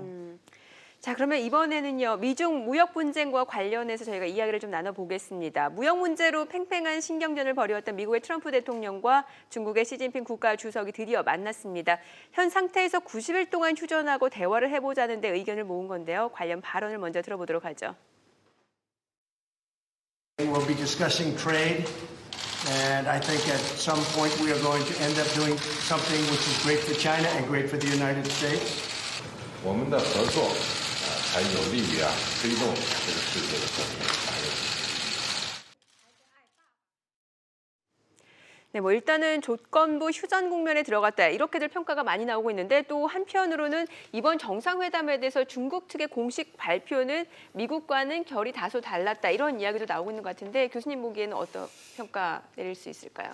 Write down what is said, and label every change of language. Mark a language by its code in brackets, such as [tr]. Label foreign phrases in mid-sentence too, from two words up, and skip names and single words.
[ko] 자, 그러면 이번에는요, 미중 무역 분쟁과 관련해서 저희가 이야기를 좀 나눠보겠습니다. 무역 문제로 팽팽한 신경전을 벌여왔던 미국의 트럼프 대통령과 중국의 시진핑 국가주석이 드디어 만났습니다. 현 상태에서 90일 동안 휴전하고 대화를 해보자는 데 의견을 모은 건데요. 관련 발언을 먼저 들어보도록 하죠. [en] We'll be discussing trade, and I think at some point we are going to end up doing something which is great for China and great for the United States. [zh] 我们的合作才有利于推动这个世界的和平繁荣。 [ko] 네, 뭐 일단은 조건부 휴전 국면에 들어갔다 이렇게들 평가가 많이 나오고 있는데 또 한편으로는 이번 정상회담에 대해서 중국 측의 공식 발표는 미국과는 결이 다소 달랐다 이런 이야기도 나오고 있는 것 같은데 교수님 보기에는 어떤 평가 내릴 수 있을까요?